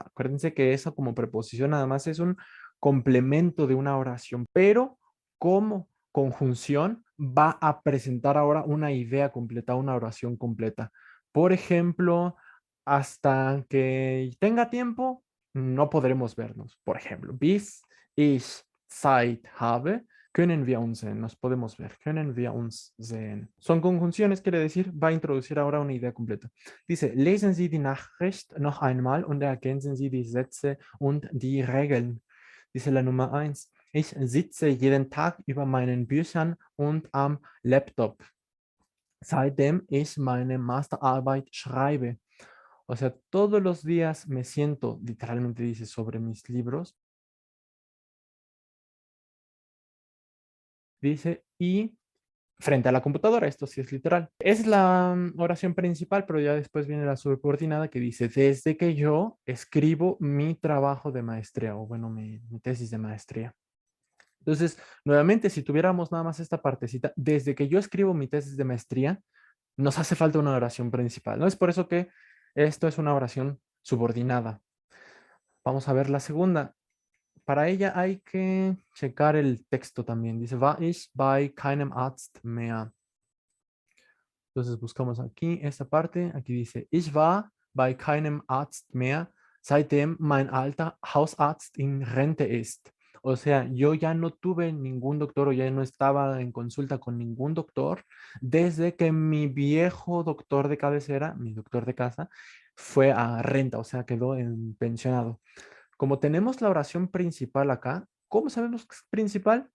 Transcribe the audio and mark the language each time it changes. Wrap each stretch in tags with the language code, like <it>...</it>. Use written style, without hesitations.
<es>Acuérdense que eso como preposición nada más es un complemento de una oración, pero como conjunción va a presentar ahora una idea completa, una oración completa. Por ejemplo, hasta que tenga tiempo, no podremos vernos.</es> <de>Por ejemplo, bis ich Zeit habe, können wir uns sehen.</de> <es>Nos podemos ver.</es> <de>Können wir uns sehen.</de> <es>Son conjunciones, quiere decir, va a introducir ahora una idea completa.</es> <de>Dice, lesen Sie die Nachricht noch einmal und ergänzen Sie die Sätze und die Regeln. Dice la Nummer eins. Ich sitze jeden Tag über meinen Büchern und am Laptop, seitdem ich meine Masterarbeit schreibe.</de> <es>O sea, todos los días me siento, literalmente dice, sobre mis libros. Dice, y frente a la computadora, esto sí es literal. Es la oración principal, pero ya después viene la subordinada que dice, desde que yo escribo mi trabajo de maestría, o bueno, mi tesis de maestría. Entonces, nuevamente, si tuviéramos nada más esta partecita, desde que yo escribo mi tesis de maestría, nos hace falta una oración principal, ¿no? Es por eso que esto es una oración subordinada. Vamos a ver la segunda. Para ella hay que checar el texto también.</es> <de>Dice, war ich bei keinem Arzt mehr.</de> <es>Entonces buscamos aquí esta parte. Aquí dice,</es> <de>ich war bei keinem Arzt mehr, seitdem mein alter Hausarzt in Rente ist.</de> <es>O sea, yo ya no tuve ningún doctor o ya no estaba en consulta con ningún doctor desde que mi viejo doctor de cabecera, mi doctor de casa, fue a renta, o sea, quedó en pensionado. Como tenemos la oración principal acá, ¿cómo sabemos que es principal?</es>